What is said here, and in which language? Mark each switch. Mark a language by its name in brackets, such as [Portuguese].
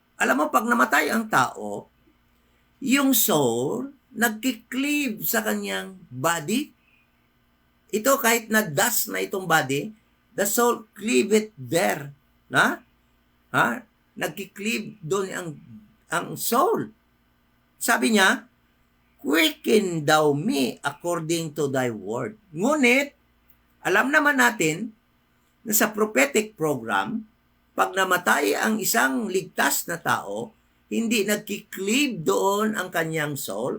[Filipino] Alam mo, pag namatay ang tao, yung soul nagki-cleave sa kanyang body. Ito kahit na dust na itong body, [English] the soul cleaveth there. [Filipino] Na? Ha? Nagki-cleave doon ang soul. Sabi niya, [English] quicken thou me according to thy word. [Filipino] Ngunit, alam naman natin na sa prophetic program, pag namatay ang isang ligtas na tao, hindi nagki-cleave doon ang kanyang soul.